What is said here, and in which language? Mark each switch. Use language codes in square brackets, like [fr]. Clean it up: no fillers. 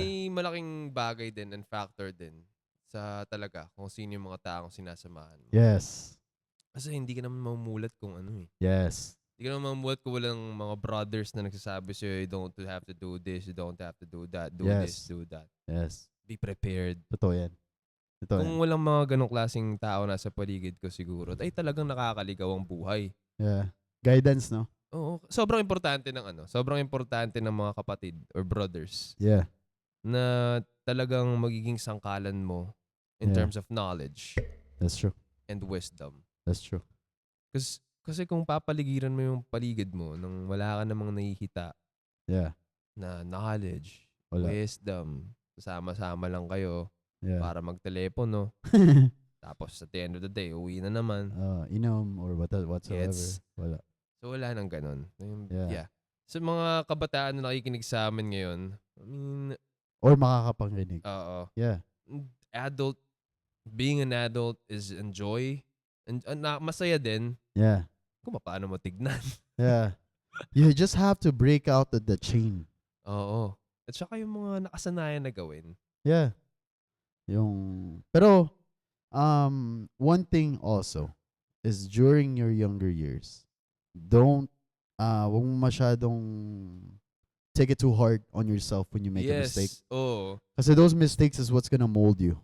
[tl] May malaking bagay din and factor din sa talaga kung sino yung mga taong sinasamahan mo. [en] Yes. [tl] Kasi hindi ka naman mamumulat kung ano eh. [en] Yes. [tl] Hindi ka naman mamumulat kung walang mga brothers na nagsasabi sa'yo, [en] you don't have to do this, you don't have to do that, [tl] do this, do that. [en] Yes. Be prepared. [tl] Totoo yan. Kung walang mga ganong klaseng tao nasa paligid ko siguro, ay talagang nakakaligaw ang buhay. [en] Yeah. Guidance, no? [tl] Oo. Sobrang importante ng mga kapatid or brothers. [en] Yeah. [tl] Na talagang magiging sangkalan mo [en] in terms of knowledge. That's true. And wisdom. That's true. [tl] Kasi kung papaligiran mo yung paligid mo nang wala ka namang nakikita na knowledge, wisdom, sama-sama lang kayo para magtelepono. Tapos [en] at the end of the day, [tl] uwi na naman. Inom or whatsoever. Wala. So wala nang ganun. Yeah. Sa mga kabataan na nakikinig sa amin ngayon, [en] I mean... [tl] Or makakapanginig. Oo. [en] Yeah. Being an adult is enjoy. [tl] And masaya din. [en] Yeah. [tl] Kung paano mo tignan. [en] Yeah. You just have to break out the chain. [tl] Oo. At saka yung mga nakasanayan na gawin. [en] Yeah. Pero, one thing also is during your younger years, [tl] wag mo masyadong [en] take it too hard on yourself when you make a mistake. Oh. Kasi those mistakes is what's gonna mold you.